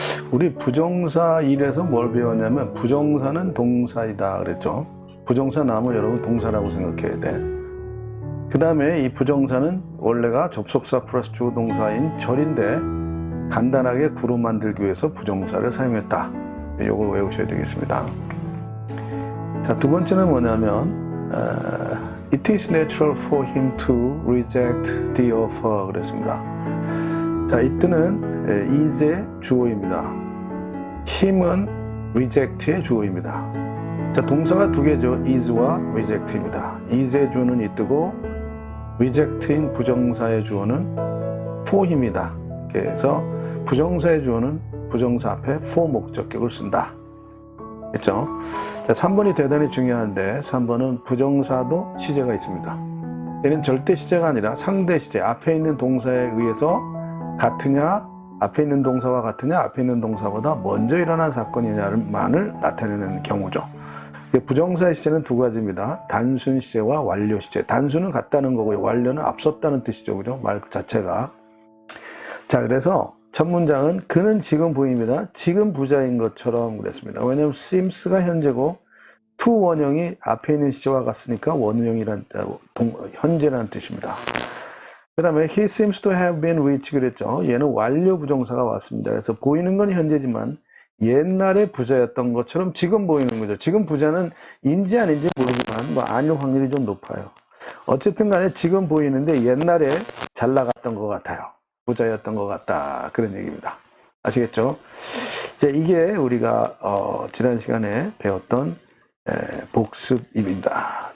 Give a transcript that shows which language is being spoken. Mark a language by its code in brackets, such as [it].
[ko] 우리 부정사 1에서 뭘 배웠냐면 부정사는 동사이다 그랬죠. 부정사 나오면 여러분 동사라고 생각해야 돼. 그 다음에 이 부정사는 원래가 접속사 플러스 주어 동사인 절인데 간단하게 구로 만들기 위해서 부정사를 사용했다. 이걸 외우셔야 되겠습니다. 자, 두 번째는 뭐냐면 [en] It is natural for him to reject the offer [ko] 그랬습니다. 자, it는 is의 주어입니다. him은 reject의 주어입니다. 자, 동사가 두 개죠. is와 reject입니다. is의 주어는 it고 reject인 부정사의 주어는 for him이다. 그래서 부정사의 주어는 부정사 앞에 for 목적격을 쓴다. 그렇죠? 자, 3번이 대단히 중요한데 3번은 부정사도 시제가 있습니다. 얘는 절대 시제가 아니라 상대 시제, 앞에 있는 동사에 의해서 같으냐, 앞에 있는 동사와 같으냐, 앞에 있는 동사보다 먼저 일어난 사건이냐만을 나타내는 경우죠. 부정사의 시제는 두 가지입니다. 단순 시제와 완료 시제. 단순은 같다는 거고요. 완료는 앞섰다는 뜻이죠. 그죠? 말 자체가. 자, 그래서 첫 문장은 그는 지금 보입니다. 지금 부자인 것처럼 그랬습니다. 왜냐하면 seems가 현재고 to 원형이 앞에 있는 시제와 같으니까 원형이란 현재라는 뜻입니다. 그 다음에 [en] he seems to have been rich [ko] 그랬죠. 얘는 완료 부정사가 왔습니다. 그래서 보이는 건 현재지만 옛날에 부자였던 것처럼 지금 보이는 거죠. 지금 부자는 인지 아닌지 모르지만 뭐 아닐 확률이 좀 높아요. 어쨌든 간에 지금 보이는데 옛날에 잘 나갔던 것 같아요. 부자였던 것 같다. 그런 얘기입니다. 아시겠죠? 자, 이게 우리가 지난 시간에 배웠던 복습입니다.